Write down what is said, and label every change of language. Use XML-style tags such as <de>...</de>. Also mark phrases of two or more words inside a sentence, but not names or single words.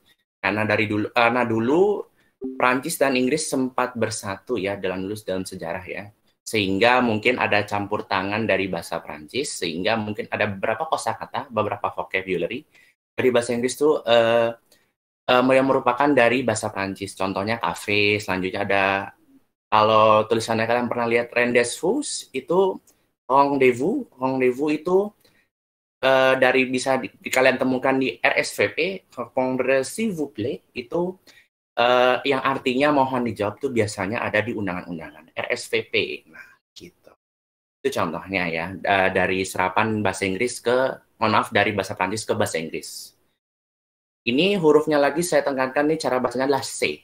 <id>Karena dulu Prancis dan Inggris sempat bersatu ya dalam sejarah ya, sehingga mungkin ada campur tangan dari bahasa Prancis, sehingga mungkin ada beberapa kosakata, beberapa vocabulary dari bahasa Inggris itu yang merupakan dari bahasa Prancis. Contohnya cafe, selanjutnya ada, kalau tulisannya kalian pernah lihat rendezvous itu rendezvous itu bisa kalian temukan di RSVP,</id> <fr>répondre s'il vous plaît,</fr> <id>itu yang artinya mohon dijawab itu biasanya ada di undangan-undangan RSVP. Nah, gitu. Itu contohnya ya, dari serapan bahasa Inggris dari bahasa Prancis ke bahasa Inggris. Ini hurufnya lagi saya tekankan nih, cara bacanya adalah C.</id>